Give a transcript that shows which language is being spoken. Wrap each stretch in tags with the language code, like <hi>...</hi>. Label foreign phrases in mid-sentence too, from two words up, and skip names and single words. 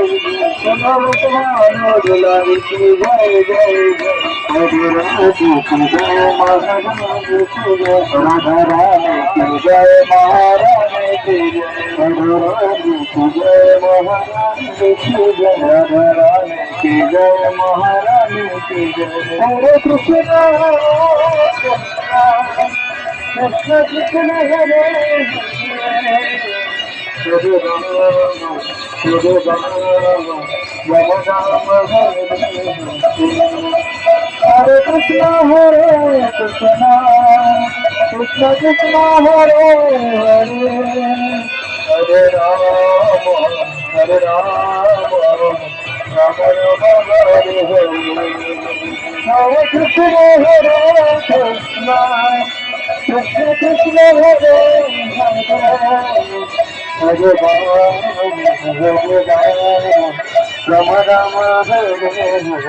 <hi>जय मनोविश्वास की जय जय जय राधा की जय महारानी की जय राधा रानी की जय महारानी की जय राधा की जय महारानी की जय राधा रानी की जय महारानी की जय हरे कृष्ण कृष्ण कृष्ण हरे हरे राम हरे कृष्ण कृष्ण कृष्ण हरे हरे Hare Rama, Hare Rama, Rama Rama Hare Hare, Hare Krishna, Hare Krishna, Krishna Krishna, Hare Hare, Hare Rama, Rama Rama, Hare Hare.</hi>